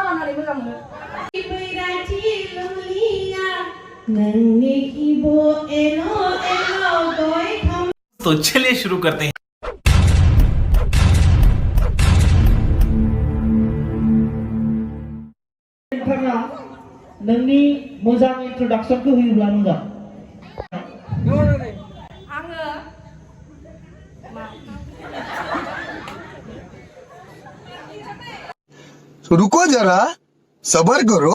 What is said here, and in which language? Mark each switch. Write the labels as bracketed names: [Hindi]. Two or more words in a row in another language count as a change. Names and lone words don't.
[Bodo] मोसानानै मोजां मोनो बैराथि ललिया नोंनि खिबु एल' एल' गय खाम। [Hindi] तो चलिए शुरू करते हैं। [Bodo] नोंथाङा नोंनि मोजां इन्ट्रोडक्शनखौ होयोब्ला मोजां। आङो [Hindi] रुको जरा सबर करो।